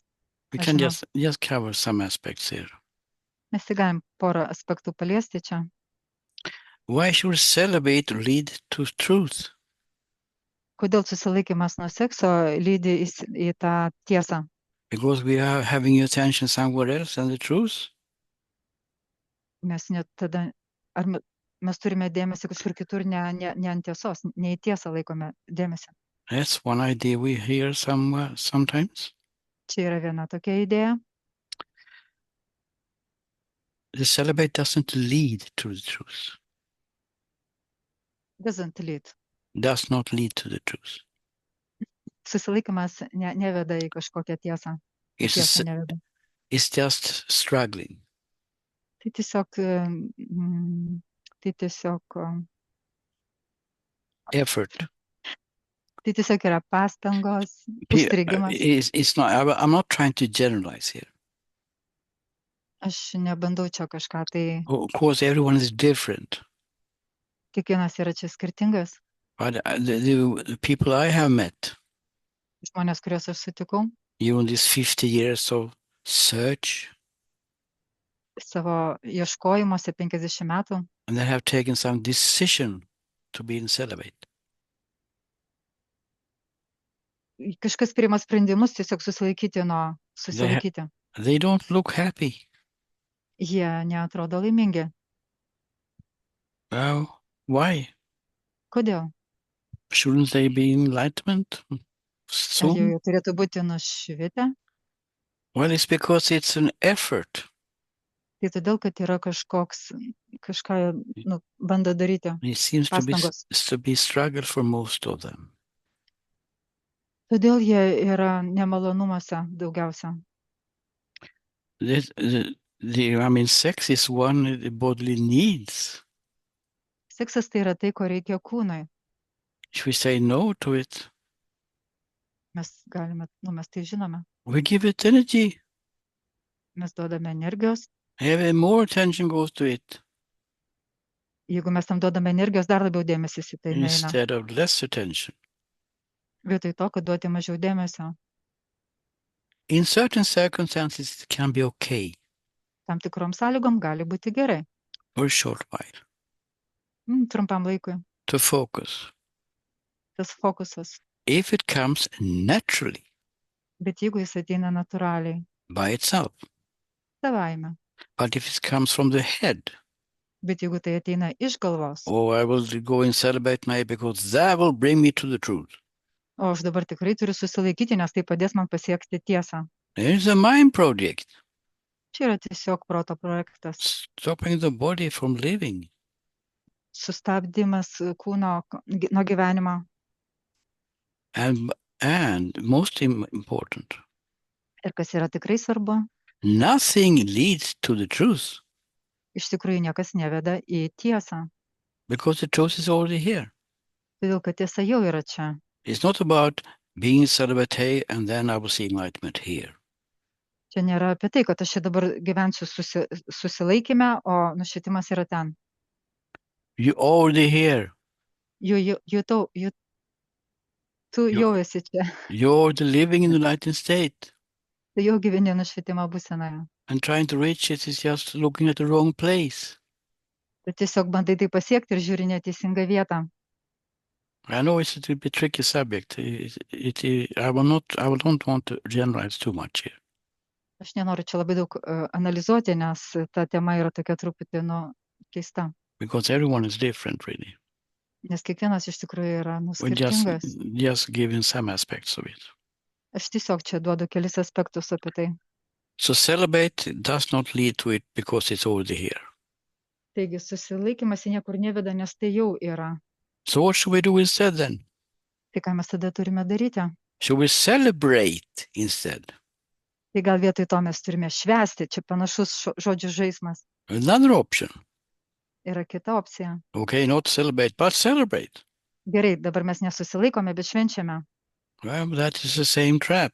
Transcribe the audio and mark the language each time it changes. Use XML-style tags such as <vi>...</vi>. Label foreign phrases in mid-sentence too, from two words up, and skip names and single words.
<en>We</en> <lt>Aš can žinau.</lt> <en>just cover some aspects here.</en> <lt>Mes tik galim porą aspektų paliesti čia.</lt> <en>Why should celibate lead to truth?</en> <lt>Kodėl susilaikymas nuo sekso lydi į tą tiesą?</lt> <en>Because we are having your attention somewhere else than the truth?</en> <lt>Mes net tada, ar mes turime dėmesį kažkur kitur, ne ant tiesos, ne į tiesą laikome dėmesį.</lt> <en>That's one idea we hear sometimes.</en> <lt>Čia yra viena tokia idėja.</lt> <en>The celibate doesn't lead to the truth. Doesn't lead. Does not lead to the truth.</en> <lt>Susilaikymas neveda į kažkokią tiesą. Tiesą neveda.</lt> <en>It's just struggling.</en> <lt>Tai tiesiog Effort. Tai tiesiog yra pastangos, užstrigimas.</lt> <en>It's not. I'm not trying to generalize here.</en> <lt>Aš nebandau čia kažką, tai</lt> <en>Of course, everyone is different.</en> <lt>kiekvienas yra čia skirtingas.</lt> <en>But the people I have met</en> <lt>Žmonės, kuriuos aš sutikau</lt> <en>during these 50 years of search,</en> <lt>savo ieškojimuose 50 metų,</lt> <en>and they have taken some decision to be in celibate.</en> <lt>kažkas priima sprendimus tiesiog susilaikyti.</lt> <en>They don't look happy.</en> <lt>Jie neatrodo laimingi.</lt> <en>Well, why?</en> <lt>Kodėl?</lt> <en>Shouldn't they be enlightenment</en> <lt>Ar soon? jie turėtų būti nušvitę?</lt> <en>Well, it's because it's an effort.</en> <lt>Tai todėl, kad yra kažką bando daryti.</lt> <en>It seems</en> <lt>Pastangos.</lt> <en>to be struggle for most of them.</en> <lt>Todėl jie yra nemalonumuose daugiausia.</lt> <en>Sex is one of the bodily needs.</en> <lt>Seksas tai yra tai, ko reikia kūnui.</lt> <en>If we say no to it,</en> <lt>Mes tai žinome.</lt> <en>we give it energy.</en> <lt>Mes duodame energijos.</lt> <en>Even more attention goes to it</en> <lt>Jeigu mes tam duodame energijos, dar labiau dėmesys į tai neina.</lt> <en>instead of less attention.</en> <lt>Vietoj to, kad duoti mažiau dėmesio.</lt> <en>In certain circumstances, it can be okay</en> <lt>Tam tikrom sąlygom gali būti gerai.</lt> <en>for a short while</en> <lt>Trumpam laikui.</lt> <en>to focus.</en> <lt>Tas fokusas.</lt> <en>If it comes naturally</en> <lt>Bet jeigu jis ateina natūraliai,</lt> <en>by itself,</en> <lt>savaime.</lt> <en>but if it comes from the head,</en> <lt>Bet jeigu tai ateina iš galvos,</lt> <en>oh, I will go and celebrate now because that will bring me to the truth.</en> <lt>o aš dabar tikrai turiu susilaikyti, nes tai padės man pasiekti tiesą.</lt> <en>It's a mind project,</en> <lt>Čia yra tiesiog proto projektas.</lt> <en>stopping the body from living.</en> <lt>Sustabdymas kūno nuo gyvenimo.</lt> <en>And most important,</en> <lt>Ir kas yra tikrai svarbu,</lt> <en>nothing leads to the truth</en> <lt>iš tikrųjų niekas neveda į tiesą.</lt> <en>because the truth is already here.</en> <lt>Todėl, kad tiesa jau yra čia.</lt> <en>It's not about being celibate and then I will see enlightenment here.</en> <lt>Čia nėra apie tai, kad aš čia dabar gyvensiu susilaikime, o nušvitimas yra ten.</lt> <en>You already here.</en> <lt>Tu jau esi čia.</lt> <en>You're already living in the enlightened state.</en> <lt>Tu jau gyveni nušvitimo būsenoje.</lt> <en>And trying to reach it is just looking at the wrong place.</en> <lt>Tu tiesiog bandai tai pasiekti ir žiūri neteisingą vietą.</lt> <en>I know it's a little bit tricky subject. I will not want to generalize too much here.</en> <lt>Aš nenoriu čia labai daug analizuoti, nes ta tema yra tokia truputį keista.</lt> <en>Because everyone is different, really.</en> <lt>Nes kiekvienas iš tikrųjų yra We're skirtingas.</lt> <en>just giving some aspects of it.</en> <lt>Aš tiesiog čia duodu kelis aspektus apie tai.</lt> <en>So celibate does not lead to it because it's already here.</en> <lt>Taigi susilaikymas į niekur neveda, nes tai jau yra.</lt> <en>So what should we do instead then?</en> <lt>Tai ką mes tada turime daryti?</lt> <en>Should we celebrate instead?</en> <lt>Tai gal vietoj to mes turime švęsti, čia panašus žodžių žaismas.</lt> <en>Another option.</en> <lt>Yra kita opcija.</lt> <en>Okay, not celebrate, but celebrate.</en> <lt>Gerai, dabar mes nesusilaikome, bet švenčiame.</lt> <en>Well, that is the same trap</en>